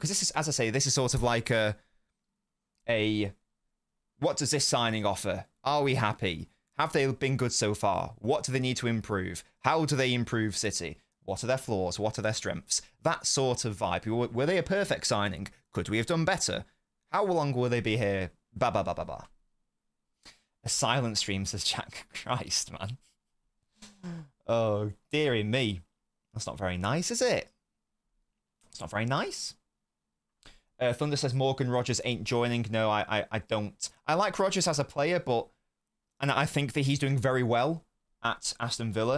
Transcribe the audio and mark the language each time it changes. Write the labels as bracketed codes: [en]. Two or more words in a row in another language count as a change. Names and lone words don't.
[en] Because this is, as I say, this is sort of like a what does this signing offer? Are we happy? Have they been good so far? What do they need to improve? How do they improve City? What are their flaws? What are their strengths? That sort of vibe. Were they a perfect signing? Could we have done better? How long will they be here? Ba ba ba ba ba. A silent stream, says Jack. Christ, man. Oh, dearie me. That's not very nice, is it? It's not very nice. Thunder says Morgan Rogers ain't joining. No, I don't. I like Rogers as a player, and I think that he's doing very well at Aston Villa.